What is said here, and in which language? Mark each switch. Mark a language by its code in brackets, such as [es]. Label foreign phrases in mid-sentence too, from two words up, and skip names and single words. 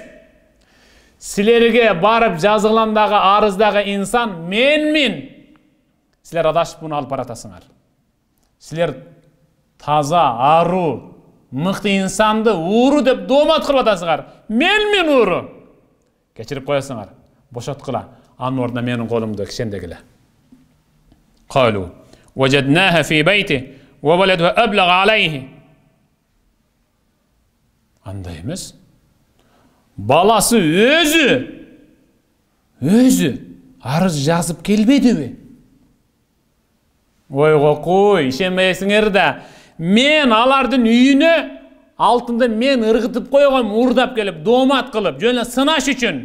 [ky] Силерге барып жазылгандагы арыздагы инсан менмин. Силер адашып буну алып баратасыңар. Силер таза, ару, мыкты инсанды ууру деп доомат кылып атасыңар. Мен ууру. Кечирип коесуңар. Бошоткула. Анын ордуна менин колумду кишендегиле. [ar] قالوا وجدناها في بيتي وولدها أبلغ عليه. [ky] Андай эмес. Баласы өзү арыз жазып келбедиби? Ойго кой, ишенбейсиңер да. Мен алардын үйүнө алтынды мен ыргытып койгом, уурдап келип, доомат кылып, жөн эле сынаш үчүн.